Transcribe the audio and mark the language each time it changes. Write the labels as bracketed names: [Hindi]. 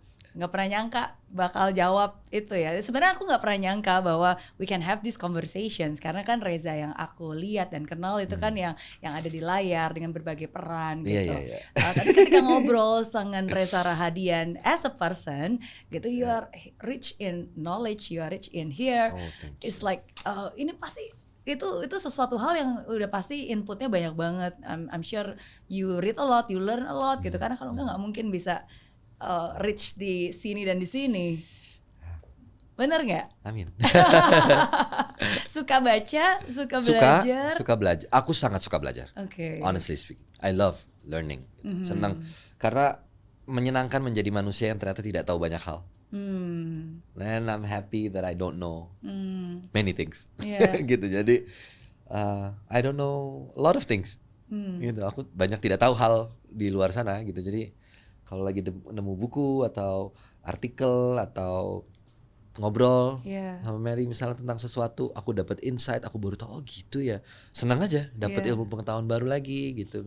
[Indonesian] Nggak pernah nyangka bakal jawab itu ya. Sebenarnya aku nggak pernah nyangka bahwa [English] we can have these conversations, [Indonesian] karena kan Reza yang aku lihat dan kenal itu kan yang ada di layar dengan berbagai peran gitu. Tapi ketika ngobrol dengan [English] Reza Rahadian as a person gitu, you are rich in knowledge, you are rich in here. It's like [Indonesian] ini pasti itu sesuatu hal yang udah pasti inputnya banyak banget. [English] I'm sure you read a lot, you learn a lot gitu. [Indonesian] Karena kalau nggak mungkin bisa reach di sini dan di sini. Bener nggak? Amin. Suka baca, suka belajar. Suka belajar. Aku sangat suka belajar. Oke. [English] Honestly speaking, I love learning. [Indonesian] Senang karena menyenangkan menjadi manusia yang ternyata tidak tahu banyak hal. [English] And I'm happy that I don't know many things. Yeah. [Indonesian] Gitu. [English] Jadi I don't know a lot of things. [Indonesian] Gitu. Aku banyak tidak tahu hal di luar sana gitu. Jadi kalau lagi nemu buku atau artikel atau ngobrol sama Mary misalnya tentang sesuatu, aku dapat insight, aku baru tahu, oh gitu ya. Senang aja dapat ilmu pengetahuan baru lagi gitu.